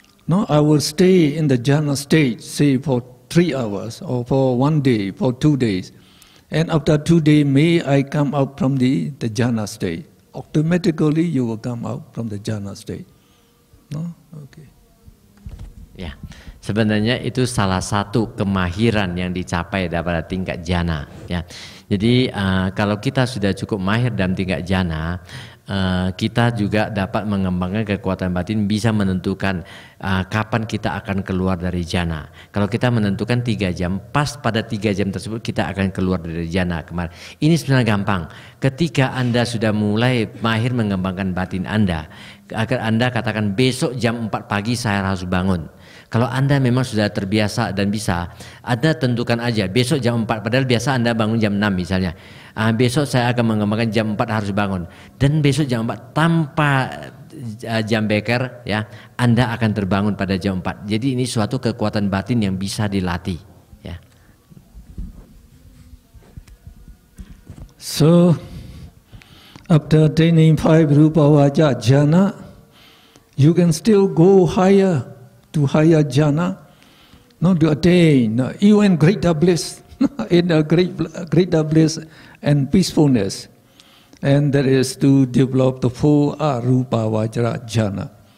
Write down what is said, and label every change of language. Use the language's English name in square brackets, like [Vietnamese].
[English] I will stay in the jhana state, say for 3 hours, or for 1 day, for 2 days. And after 2 days, may I come out from the jhana state. Automatically you will come out from the jhana state. Okay. [Indonesian] Ya, sebenarnya itu salah satu kemahiran yang dicapai pada tingkat jana. Ya, jadi kalau kita sudah cukup mahir dalam tingkat jana, kita juga dapat mengembangkan kekuatan batin, bisa menentukan kapan kita akan keluar dari jana. Kalau kita menentukan 3 jam, pas pada 3 jam tersebut kita akan keluar dari jana kemarin. Ini sebenarnya gampang. Ketika Anda sudah mulai mahir mengembangkan batin Anda, agar Anda katakan besok jam 4 pagi saya harus bangun. Kalau Anda memang sudah terbiasa dan bisa, Anda tentukan aja besok jam 4, padahal biasa Anda bangun jam 6 misalnya. Besok saya akan mengembangkan jam 4 harus bangun. Dan besok jam 4 tanpa jam beker, ya, Anda akan terbangun pada jam 4. Jadi ini suatu kekuatan batin yang bisa dilatih, ya. [English] So after attaining 5 rupa vaja jhana, you can still go higher to higher jhana, not to attain even greater bliss, in a greater bliss and peacefulness, and that is to develop the 4 arupa vajra jhana.